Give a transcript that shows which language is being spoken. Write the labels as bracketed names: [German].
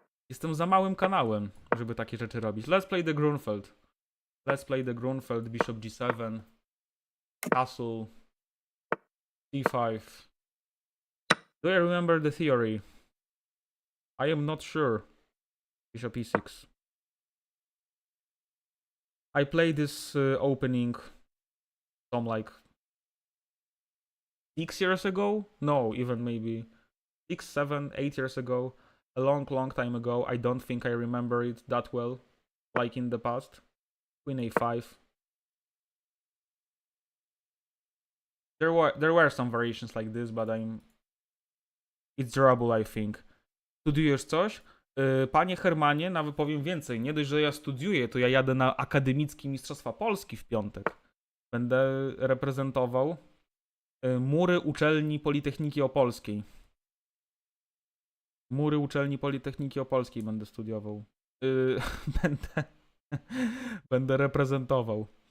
[Polish] Jestem za małym kanałem, żeby takie rzeczy robić. [English] Let's play the Grunfeld. Let's play the Grunfeld, bishop g7, castle, c5. Do I remember the theory? I am not sure. Bishop e6. I played this opening some like 6 years ago? No, even maybe 6, 7, 8 years ago. A long time ago. I don't think I remember it that well, like in the past. Queen a5. There were some variations like this, but it's durable, I think. [Polish] Studiujesz coś? Panie Hermanie, nawet powiem więcej. Nie dość, że ja studiuję, to ja jadę na akademickie Mistrzostwa Polski w piątek. Będę reprezentował mury uczelni Politechniki Opolskiej. Mury uczelni Politechniki Opolskiej będę studiował. Będę, będę reprezentował.